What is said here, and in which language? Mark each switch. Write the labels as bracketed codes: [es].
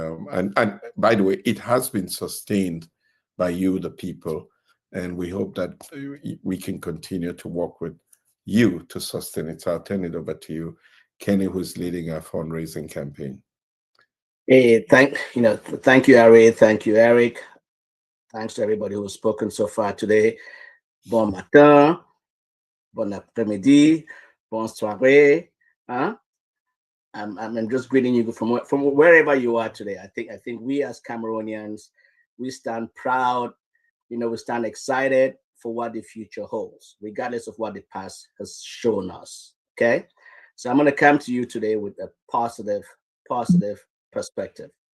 [en] And by the way, it has been sustained by you, the people, and we hope that we can continue to work with you to sustain it. So I'll turn it over to you, Kenny, who's leading our fundraising campaign. Hey, thank you, Harry. Thank you, Eric. Thanks to everybody who's spoken so far today. [fr] Bon matin, bon après-midi, bon soirée. [en] I'm just greeting you from wherever you are today. I think we as Cameroonians, we stand proud. We stand excited for what the future holds, regardless of what the past has shown us. Okay, so I'm going to come to you today with a positive perspective.